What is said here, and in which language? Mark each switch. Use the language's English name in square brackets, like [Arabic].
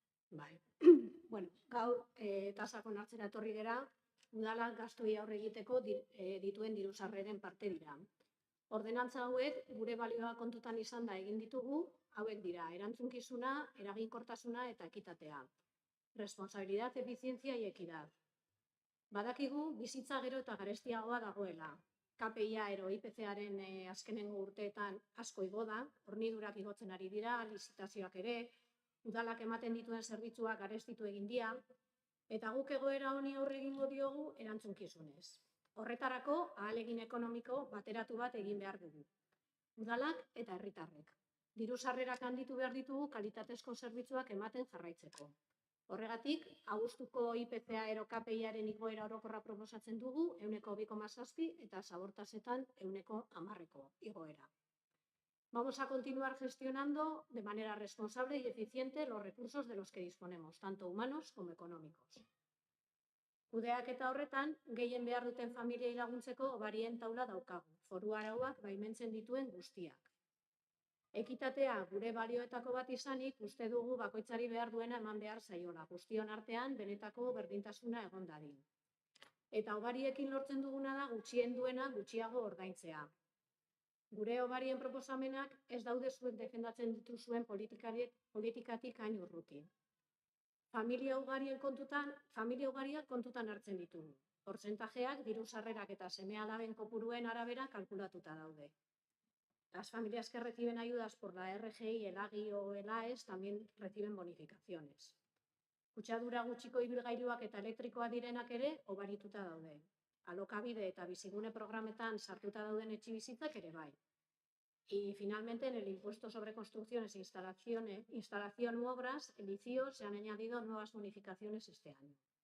[Basque] Bai. Gaur tasak onartzera etorri gera, udalak gastoi aurre egiteko dituen diru sarreren parte dira. Ordenantza hauek gure balioa kontutan izan da egin ditugu, hauek dira erantzunkizuna, eraginkortasuna eta ekitatea. [Spanish] Responsabilidad, efizientzia y equidad. [Basque] Badakigu bizitza gero eta garestiagoa dagoela. KPI-a ero IPC-aren azkenengo urteetan asko igo da, hornidurak igotzen ari dira, lizitazioak ere, udalak ematen dituen zerbitzuak garestitu egin dira, eta guk egoera honi aurre egingo diogu erantzunkizunez. Horretarako, ahalegin ekonomiko bateratu bat egin behar dugu. Udalak eta herritarrek. Diru sarrerak handitu behar ditugu kalitatezko zerbitzuak ematen jarraitzeko. Horregatik, abuztuko IPCA ero KPI-aren igoera orokorra proposatzen dugu, 2,7 eta zabortasetan 10% igoera. [Spanish] Vamos a continuar gestionando de manera responsable y eficiente los recursos de los que disponemos, tanto humanos como económicos. [Basque] Kudeaketa horretan, gehien behar duten familiei laguntzeko hobarien taula daukagu, foru arauak baimentzen dituen guztiak. Ekitatea gure balioetako bat izanik, uste dugu bakoitzari behar duena eman behar zaiola, guztion artean benetako berdintasuna egon dadin. Eta obariekin lortzen duguna da gutxien duena gutxiago ordaintzea. Gure obarien proposamenak ez daude zuen defendatzen dituzuen politikatik hain urruti. Familia ugariak kontutan hartzen ditugu. Portzentajeak diru sarrerak eta seme-alaben kopuruen arabera kalkulatuta daude. [Spanish] Las familias que reciben ayudas por la RGI, el AGI o el AES también reciben bonificaciones. [Basque] Kutsadura gutxiko ibilgailuak eta elektrikoa direnak ere obarituta daude. Alokabide eta bizigune programetan sartuta dauden etxebizitzak ere bai. [Spanish] Y finalmente en el impuesto sobre construcciones e instalación u obras, el ICIO, se han añadido nuevas bonificaciones este año.